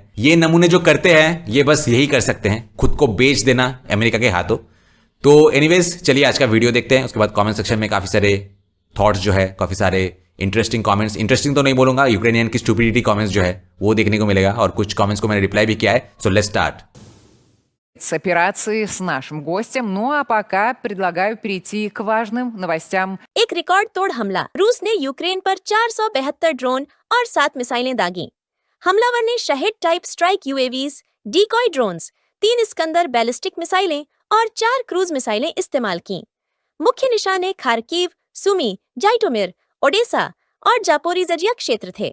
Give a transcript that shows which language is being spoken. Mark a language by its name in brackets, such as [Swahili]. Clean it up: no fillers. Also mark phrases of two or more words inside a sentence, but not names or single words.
[Hindi] ये नमूने जो करते हैं ये बस यही कर सकते हैं, खुद को बेच देना अमेरिका के हाथों। तो एनीवेज चलिए आज का वीडियो देखते हैं। उसके बाद [English] comment section [Hindi] में काफ़ी सारे थॉट्स जो है, काफ़ी सारे [English] interesting comments, [Hindi] इंटरेस्टिंग तो नहीं बोलूंगा, यूक्रेनियन की [English] stupidity comments [Hindi] जो है वो देखने को मिलेगा। और कुछ कमेंट्स को मैंने रिप्लाई भी किया है। [English] so let's start [Russian] с операции с нашим гостем. Ну а пока предлагаю перейти к важным новостям. [Hindi] एक रिकॉर्ड तोड़ हमला। रूस ने यूक्रेन पर 472 ड्रोन और 7 मिसाइलें दागी। हमलावर ने शहीद [English] type strike UAVs, decoy drones, [Hindi] 3 इस्कंदर बैलिस्टिक मिसाइलें और 4 क्रूज मिसाइलें इस्तेमाल की। मुख्य निशाने खार्किव, सुमी, जाइटोमिर, ओडेसा और जापोरिजरिया क्षेत्र थे।